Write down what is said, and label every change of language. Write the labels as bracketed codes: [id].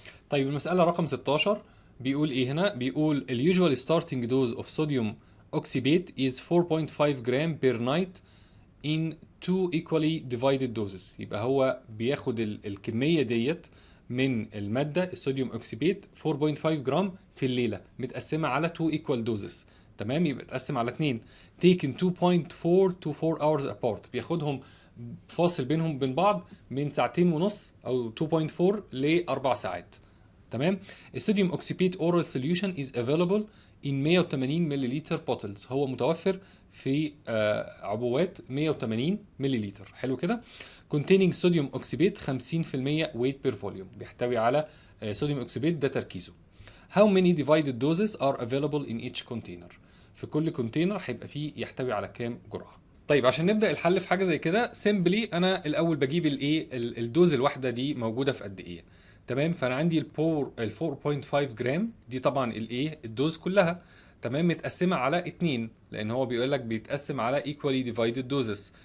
[ar] طيب المسألة رقم 16 بيقول ايه هنا؟ بيقول ال [en] usual starting dose of sodium oxybate is 4.5 gram per night in two equally divided doses. [ar] يبقى هو بياخد الكمية ديت من المادة الصوديوم اوكسيبيت 4.5 جرام في الليلة، متقسمة على 2 [en] equal doses. [ar] تمام، يبقى تقسم على [en] 2 taken 2.4 to 4 hours apart. [ar] بياخدهم فاصل بينهم بين بعض من ساعتين ونص او 2.4 ل 4 ساعات. تمام. [en] الصوديوم oxybate oral solution is available in 180 millilitre bottles. [ar] هو متوفر في عبوات 180 ملليلتر. حلو كده. [en] containing sodium oxybate 50% weight per volume. [ar] بيحتوي على صوديوم اوكسيبيت ده تركيزه. [en] how many divided doses are available in each container. [ar] في كل كونتينر هيبقى فيه يحتوي على كام جرعه. طيب عشان نبدا الحل في حاجه زي كده سيمبلي انا الاول بجيب الايه الدوز الواحده دي موجوده في قد ايه. تمام، فانا عندي ال 4.5 جرام دي طبعا الايه الدوز كلها. تمام، متقسمه على 2 لان هو بيقول لك بيتقسم على [en] equally divided doses.